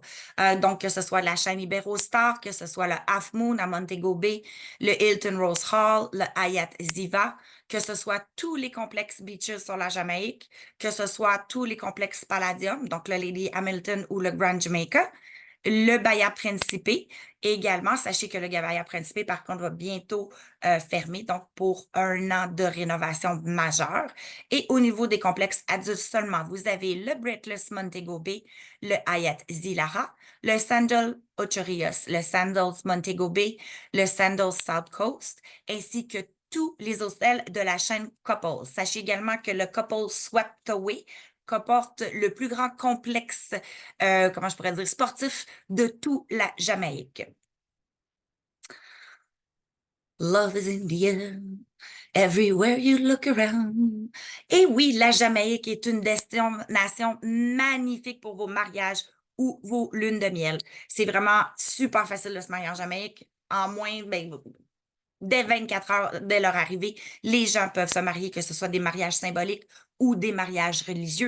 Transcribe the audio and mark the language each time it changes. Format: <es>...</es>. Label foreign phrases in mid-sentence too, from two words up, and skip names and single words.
<fr>Donc, que ce soit la chaîne Iberostar, que ce soit le Half Moon à Montego Bay, le Hilton Rose Hall, le Hyatt Ziva, que ce soit tous les complexes beaches sur la Jamaïque, que ce soit tous les complexes Palladium, donc le Lady Hamilton ou le Grand Jamaica, le Bahia Principe. Et également, sachez que le Bahia Principe, par contre, va bientôt fermer, donc pour 1 an de rénovation majeure. Et au niveau des complexes adultes seulement, vous avez le Breathless Montego Bay, le Hyatt Zilara, le Sandals Ocherios, le Sandals Montego Bay, le Sandals South Coast, ainsi que tous les hôtels de la chaîne Couples. Sachez également que le Couples Swept Away comporte le plus grand complexe, comment je pourrais dire, sportif de tout la Jamaïque.</fr> <en>Love is in the air, everywhere you look around.</en> <fr>Et oui, la Jamaïque est une destination magnifique pour vos mariages ou vos lunes de miel. C'est vraiment super facile de se marier en Jamaïque. En moins, dès 24 heures, dès leur arrivée, les gens peuvent se marier, que ce soit des mariages symboliques ou des mariages religieux.</fr>